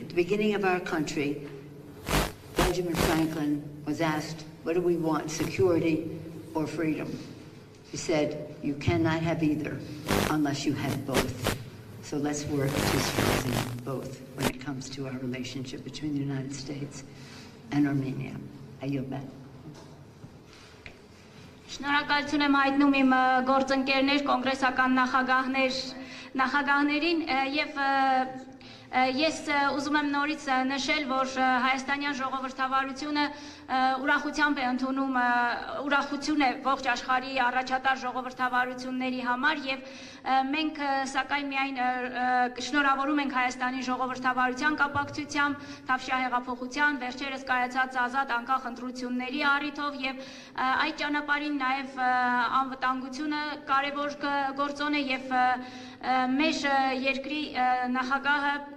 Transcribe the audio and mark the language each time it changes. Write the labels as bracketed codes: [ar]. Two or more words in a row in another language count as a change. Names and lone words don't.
[en] At the beginning of our country, Benjamin Franklin was asked, what do we want, security or freedom? He said, you cannot have either unless you have both. So let's work to strengthen both when it comes to our relationship between the United States and Armenia. I yield back. [hy] Շնորհակալություն եմ հայտնում իմ գործընկերներ, կոնգրեսական նախագահներին եւ ես ուզում եմ նորից նշել, որ հայաստանյան ժողովրդավարությունը ուրախությամբ է ընդունում ուրախություն է ողջ աշխարհի առաջատար ժողովրդավարությունների համար եւ մենք սակայն միայն շնորհավորում ենք Հայաստանի ժողովրդավարության կապակցությամբ Թավշյա հեղափոխության վերջերս կայացած ազատ անկախ ընտրությունների առիթով եւ այդ ճանապարհին նաեւ անվտանգությունը կարեւոր գործոն է եւ մեր երկրի նախագահը